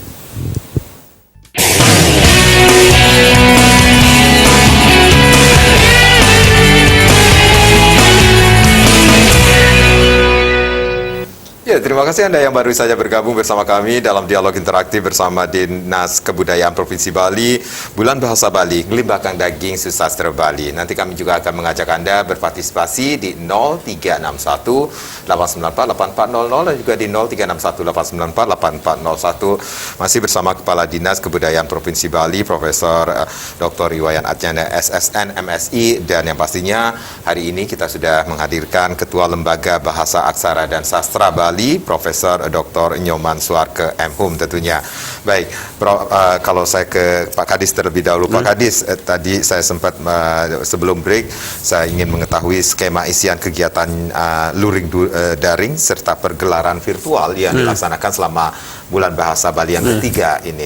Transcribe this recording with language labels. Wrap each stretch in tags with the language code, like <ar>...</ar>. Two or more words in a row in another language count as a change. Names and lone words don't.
<id>Ya, terima kasih Anda yang baru saja bergabung bersama kami dalam dialog interaktif bersama Dinas Kebudayaan Provinsi Bali, Bulan Bahasa Bali, Ngelimbahkan Daging Susastra Bali. Nanti kami juga akan mengajak Anda berpartisipasi di 0361 894 8400 dan juga di 0361 894 8401. Masih bersama Kepala Dinas Kebudayaan Provinsi Bali, Profesor Dr. Iwayan Atjana SSN MSI, dan yang pastinya hari ini kita sudah menghadirkan Ketua Lembaga Bahasa Aksara dan Sastra Bali, Profesor Dr. Nyoman Suarko M.Hum tentunya. Baik, kalau saya ke Pak Kadis terlebih dahulu. Pak Kadis, tadi saya sempat sebelum break, saya ingin mengetahui skema isian kegiatan luring daring serta pergelaran virtual yang dilaksanakan selama Bulan Bahasa Bali yang ketiga ini.</id>